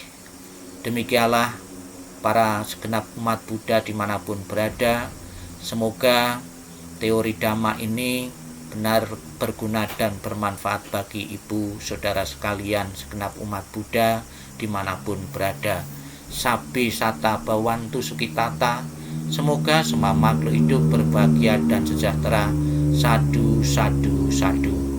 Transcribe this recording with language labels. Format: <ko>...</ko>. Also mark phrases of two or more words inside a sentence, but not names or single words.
<id>Demikianlah para segenap umat Buddha dimanapun berada. Semoga teori Dhamma ini benar berguna dan bermanfaat bagi ibu saudara sekalian segenap umat Buddha dimanapun berada.</id> <pi>Sabbe sata bhavantu sukitata.</pi> <id>Semoga semua makhluk hidup berbahagia dan sejahtera.</id> <pi>Sadu, sadu, sadu.</pi>